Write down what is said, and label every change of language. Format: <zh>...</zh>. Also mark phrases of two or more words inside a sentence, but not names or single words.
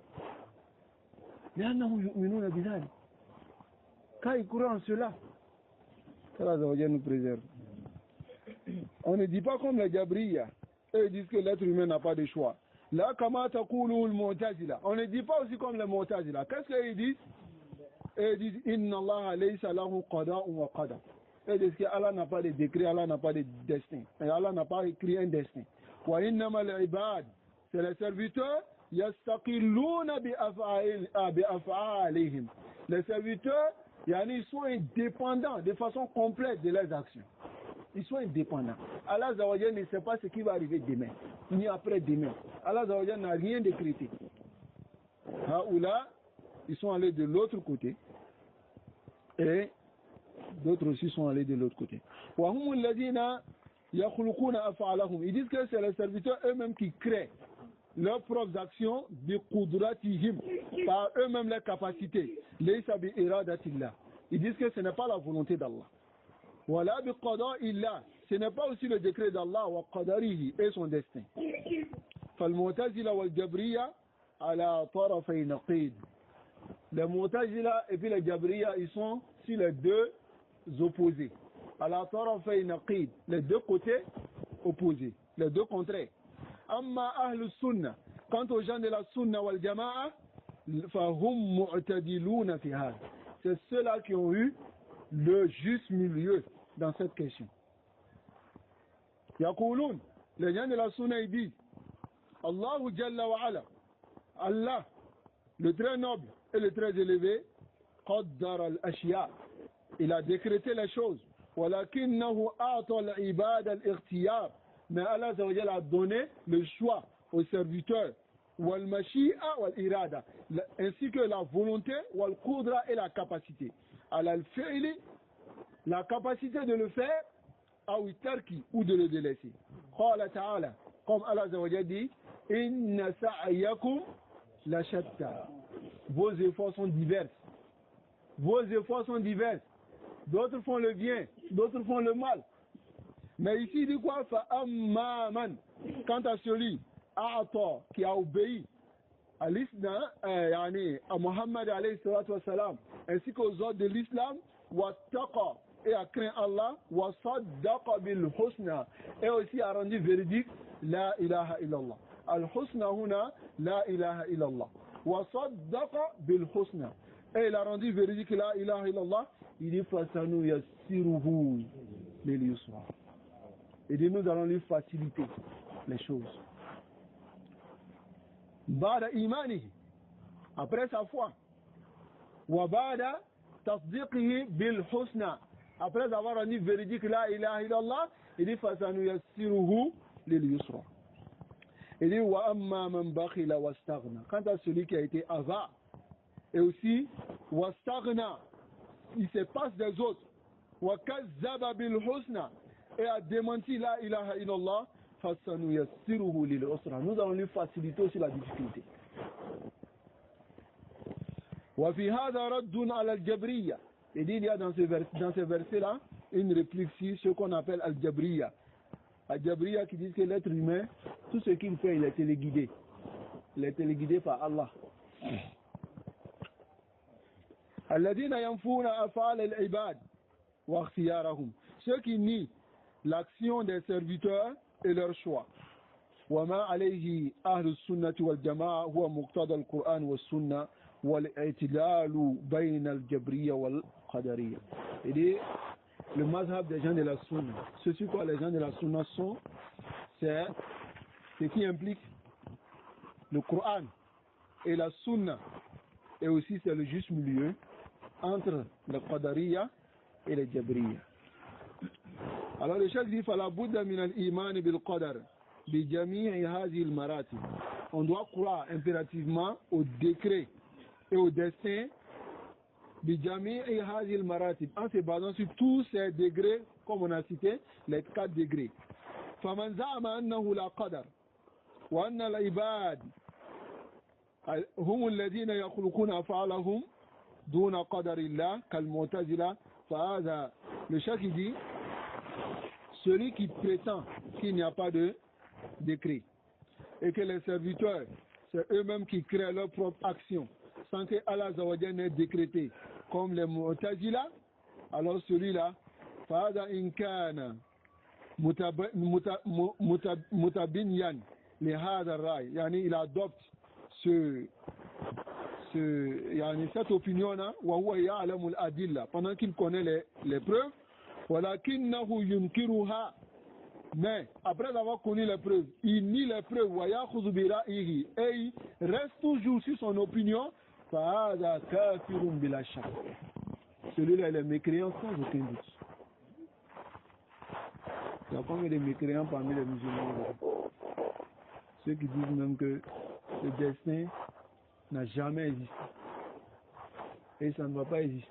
<fr>Quand ils croient en cela, Allah nous préserve. On ne dit pas comme les Jabriya, eux disent que l'être humain n'a pas de choix. Là, comment</fr> <ar>تقول المعتزلة.</ar> <fr>On ne dit pas aussi comme les Mu'tazila. Qu'est-ce qu'ils disent? Ils disent</fr> <ar>إن الله ليس له قضاء وقدر.</ar> <fr>Ils disent que Allah n'a pas de décret, Allah n'a pas de destin. Et Allah n'a pas écrit un destin.</fr> <ar>وإنما العباد,</ar> <fr>c'est les serviteurs.</fr> <ar>يستقلون بأفعالهم.</ar> <fr>Les serviteurs, ils sont indépendants de façon complète de leurs actions. Ils sont indépendants. Allah Zawajal ne sait pas ce qui va arriver demain, ni après-demain. Allah Zawajal n'a rien décrété. Là, ils sont allés de l'autre côté et d'autres aussi sont allés de l'autre côté. Ils disent que c'est les serviteurs eux-mêmes qui créent leurs propres actions de qudratihim, par eux-mêmes leurs capacités.</fr> <ar>ليس بإرادة الله.</ar> <fr>Ils disent que ce n'est pas la volonté d'Allah.</fr> <ar>ولا بقضاء الله.</ar> <fr>Ce n'est pas aussi le décret d'Allah</fr> <ar>وقدره</ar> <fr>et son destin.</fr> <ar>فالمعتزلة والجبرية على طرفي نقيض.</ar> <fr>Les mu'tazila et puis les jabriya ils sont sur les deux opposés.</fr> <ar>على طرفي نقيض,</ar> <fr>les deux côtés opposés, les deux contraires.</fr> <ar>أما أهل السنة,</ar> <fr>quant aux gens de la sunna</fr> <ar>والجماعة فهم معتدلون في هذا.</ar> <fr>C'est ceux-là qui ont eu le juste milieu dans cette question. Yaqulun, les gens de la sunna ils disent</fr> <ar>الله جل وعلا,</ar> <fr>Allah, le très noble et le très élevé,</fr> <ar>قدر الأشياء,</ar> <fr>il a décrété les choses.</fr> <ar>ولكنه أعطى العباد الاختيار.</ar> <fr>Mais Allah a donné le choix aux serviteurs,</fr> <ar>والمشيئة والإرادة,</ar> <fr>ainsi que la volonté,</fr> <ar>والقدرة</ar> <fr>et la capacité.</fr> <ar>الفعل,</ar> <fr>la capacité de le faire, ou tarki, ou de le délaisser.</fr> <ar>قال تعالى,</ar> <fr>comme Allah dit,</fr> <ar>إن سعيكم لشتى.</ar> <fr>Vos efforts sont divers. Vos efforts sont divers. D'autres font le bien, d'autres font le mal. Mais ici, il dit quoi? Fa'amman. Quant à celui, qui a obéi à l'islam, à Muhammad</fr> <ar>عليه الصلاة والسلام,</ar> <fr>ainsi qu'aux ordres de l'islam, wattaqa, et a craint Allah,</fr> <ar>وصدق بالحسنى,</ar> <fr>et aussi a rendu véridique</fr> <ar>لا إله إلا الله. الحسنى هنا, لا إله إلا الله. وصدق بالحسنى,</ar> <fr>et il a rendu véridique</fr> <ar>لا إله إلا الله.</ar> <fr>Il dit</fr> <ar>فسنيسره لليسرى.</ar> <fr>Et dit nous allons lui faciliter. les choses.</fr> <ar>بعد إيمانه,</ar> <fr>après sa foi.</fr> <ar>وبعد تصديقه بالحسنى,</ar> <fr>après avoir rendu véridique</fr> <ar>لا إله إلا الله,</ar> <fr>il dit</fr> <ar>فسنيسره لليسرى.</ar> <fr>Il dit</fr> <ar>وأما من بخل واستغنى.</ar> <fr>Quant à celui qui a été avare et aussi wastaghna, il se passe des autres.</fr> <ar>وكذب بالحسنى,</ar> <fr>et a démenti</fr> <ar>لا إله إلا الله فسنيسره للعسرى.</ar> <fr>Nous allons lui faciliter aussi la difficulté.</fr> <ar>وفي هذا رد على الجبرية.</ar> <fr>Il dit il y a dans ce verset là une réplique sur ce qu'on appelle al-jabriyya. Al-jabriyya qui dit que l'être humain, tout ce qu'il fait, il est téléguidé. Il est téléguidé par Allah.</fr> <ar>الذين ينفون أفعال العباد واختيارهم.</ar> <fr>Ceux qui nient l'action des serviteurs et leur choix.</fr> <ar>وما عليه أهل السنة والجماعة هو مقتضى القرآن والسنة والاعتدال بين الجبرية والقدرية.</ar> <fr>Il dit le mazhab des gens de la sunna, ce sur quoi les gens de la sunna sont, c'est ce qui implique le Coran et la sunna, et aussi c'est le juste milieu entre le qadariya et le jabriya. Alors le chef dit</fr> <ar>فلا بد من الإيمان بالقدر بجميع هذه المراتب.</ar> <fr>On doit croire impérativement au décret et au destin</fr> <ar>بجميع هذه المراتب,</ar> <fr>en se basant sur tous ces degrés comme on a cité les 4 degrés.</fr> <ar>فمن زعم أنه لا قدر وأن العباد هم الذين يخلقون أفعالهم دون قدر الله كالمعتزلة فهذا.</ar> <fr>Le chef dit celui qui prétend qu'il n'y a pas de décret et que les serviteurs, c'est eux-mêmes qui créent leur propre action sans que Allah Zawajal n'ait décrété, comme les Mu'tazila, alors celui-là,</fr> <ar>فإذا كان متبنيا لهذا الرأي يعني</ar> <fr>il adopte cette opinion-là,</fr> <ar>وهو يعلم الأدلة,</ar> <fr>pendant qu'il connaît les preuves.</fr> <ar>ولكنه ينكرها,</ar> <fr>mais après avoir connu les preuves, il nie les preuves,</fr> <ar>ويأخذ برأيه,</ar> <fr>et il reste toujours sur son opinion.</fr> <ar>فهذا كافر بلا شك.</ar> <fr>Celui-là il est mécréant sans aucun doute. Il y a combien de mécréants parmi les musulmans? Ceux qui disent même que le destin n'a jamais existé et ça ne va pas exister.</fr>